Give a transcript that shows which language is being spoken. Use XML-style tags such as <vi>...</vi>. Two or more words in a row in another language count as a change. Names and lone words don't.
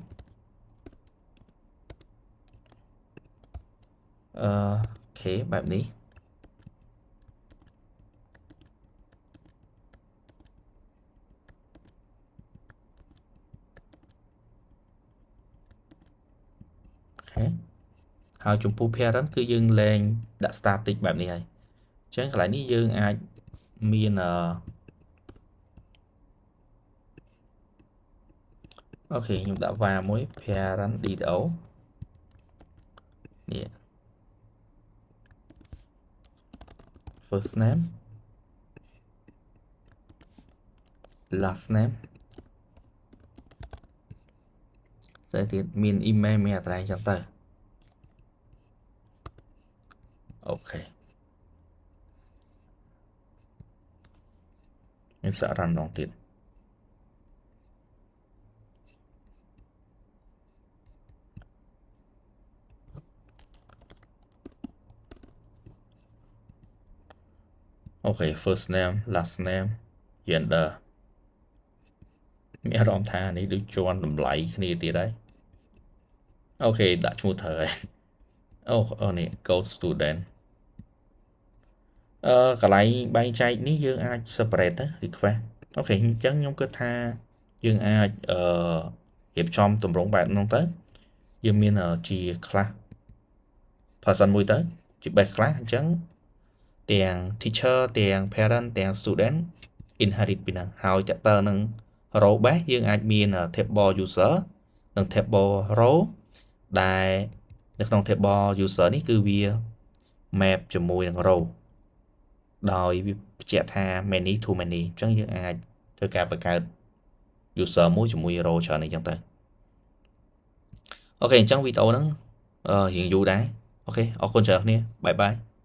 <km>អូខេបែបនេះហើយចំពោះ parent គឺយើងលែងដាក់ static បែបនេះហើយអញ្ចឹងកន្លែងនេះយើងអាចមាន អូខេខ្ញុំដាក់ var មួយ</km> <en>parent DTO</en> <km>នេះ</km> <en>first name last name</en> <km>តែទៀតមាន email មាន address ចឹងទៅអូខេខ្ញុំសាក run ម្ដងទៀត អូខេ</km> <en>first name last name gender</en> <km>មានអារម្មណ៍ថានេះដូចជាន់តម្លៃគ្នាទៀតហើយអូខេដាក់ឈ្មោះត្រូវហើយអូនេះ</km> <en>go student</en> <km>កន្លែងបែងចែកនេះយើងអាច separate ទៅ request អូខេអញ្ចឹងខ្ញុំគិតថាយើងអាចរៀបចំទម្រង់ បែបហ្នឹងទៅយើងមានជា</km> <en>class person</en> <km>មួយទៅជា</km> <en>base class</en> <km>អញ្ចឹងទាំង teacher ទាំង parent ទាំង student inherit ពីហ្នឹងហើយតើនឹង</km> <en>row base</en> <km>យើងអាចមាន</km> <en>table user</en> <km>និង</km> <en>table row</en> <km>ដែលនៅក្នុង</km> <en>table user</en> <km>នេះគឺវា map ជាមួយនឹង row ដោយវាបញ្ជាក់ថា</km> <en>many to many</en> <km>អញ្ចឹងយើងអាចធ្វើការបង្កើត user មួយជាមួយ row ច្រើនអីចឹងទៅអូខេអញ្ចឹងវីដេអូហ្នឹងរៀងយូរដែរអូខេអរគុណច្រើនគ្នាបាយបាយ</km>